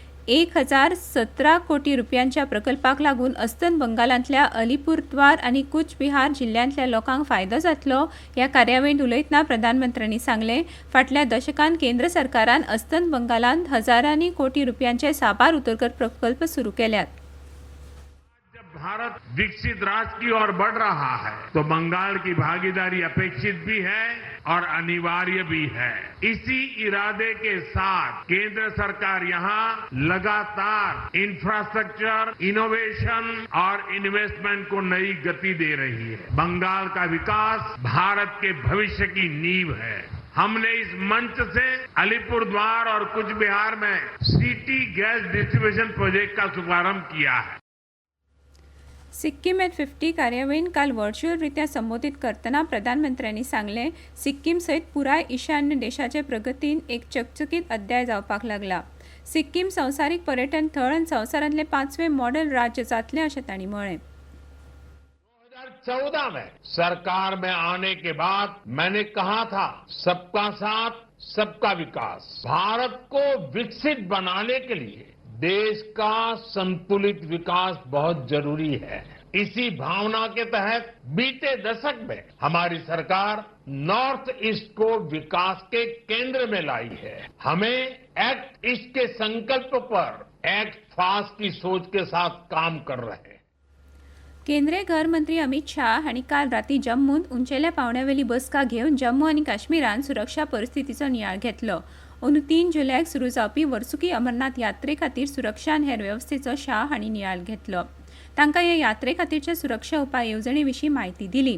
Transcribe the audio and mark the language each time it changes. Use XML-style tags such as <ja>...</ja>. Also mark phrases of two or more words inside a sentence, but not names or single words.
<kok>1,017 कोटी रुपयांच्या प्रकल्पाक लागून अस्तंत बंगालांतल्या अलीपुरद्वार आनी कूच बिहार जिल्ह्यांतल्या लोकांक फायदो जातलो। ह्या कार्यावळींत उलयतना प्रधानमंत्र्यांनी सांगले, फाटल्या दशकांत केंद्र सरकारान अस्तंत बंगालांत हजारांनी कोटी रुपयांचे साबार उदरगत प्रकल्प सुरू केल्यात।</kok> <hi>भारत विकसित राष्ट्र की ओर बढ़ रहा है तो बंगाल की भागीदारी अपेक्षित भी है और अनिवार्य भी है। इसी इरादे के साथ केंद्र सरकार यहाँ लगातार</hi> <en>infrastructure, innovation</en> <hi>और इन्वेस्टमेंट को नई गति दे रही है। बंगाल का विकास भारत के भविष्य की नींव है। हमने इस मंच से अलीपुरद्वार और कूच बिहार में</hi> <en>city gas distribution project</en> <hi>का शुभारंभ किया है।</hi> <kok>सिक्कीम एट 50 कार्यावळीन काल व्हर्च्युअल रित्या संबोधित करतना प्रधानमंत्र्यांनी सांगले, सिक्कीम सयत पुराय ईशान्य देशाचे प्रगतीन एक चकचकीत अध्याय जावपाक लागला। सिक्कीम संवसारीक पर्यटन थळ आनी संवसारांतले 5वें मॉडेल राज्य जातले अशें तांणी म्हळें।</kok> <hi>2014 में सरकार में आने के बाद मैंने कहा था, सबका साथ सबका विकास। भारत को विकसित बनाने के लिए देश का संतुलित विकास बहुत जरूरी है। इसी भावना के तहत बीते दशक में हमारी सरकार नॉर्थ ईस्ट को विकास के केंद्र में लाई है। हमें एक्ट ईस्ट के संकल्प पर</hi> <en>act fast</en> <hi>की सोच के साथ काम कर रहे हैं।</hi> <kok>केंद्रीय घर मंत्री अमित शाह हांणी काल राती जम्मूत उंचेल्या पावंड्यावेली बसका घेवन जम्मू आनी काश्मीरात सुरक्षा परिस्थितीचो नियाळ घेतलो। अंदू 3 जुलयाक सुरू जावपी वर्सुकी अमरनाथ यात्रे खातीर सुरक्षा आनी हेर वेवस्थेचो शाह हांणी नियाळ घेतलो। तांकां ह्या यात्रे खातीरच्या सुरक्षा उपाय येवजणे विशीं म्हायती दिली।</kok>